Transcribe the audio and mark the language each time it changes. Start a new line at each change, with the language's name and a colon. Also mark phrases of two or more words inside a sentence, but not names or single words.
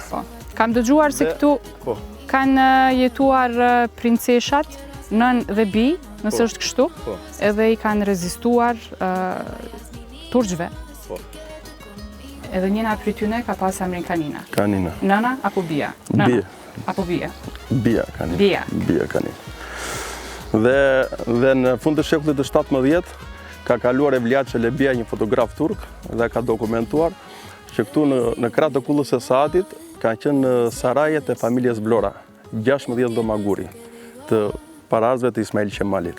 Albanian: Kam dëgjuar se këtu kanë jetuar princeshat, nën dhe bi, nëse është kështu, edhe i kanë rezistuar turqve. Edhe njëna prej tyne ka pas emrin Kanina. Kanina. Nëna apo bia? Bia. Apo bia? Bia Kanina. Bia. Bia Kanina. Dhe në fund të shekullit të 17 ka kaluar Evliat Çelebia, një fotograf turk, dhe ka dokumentuar që këtu në krah të kullës së Saatit kanë qenë sarajet e familjes Vlora, 16 domaguri të paraardhësve të Ismail Qemalit.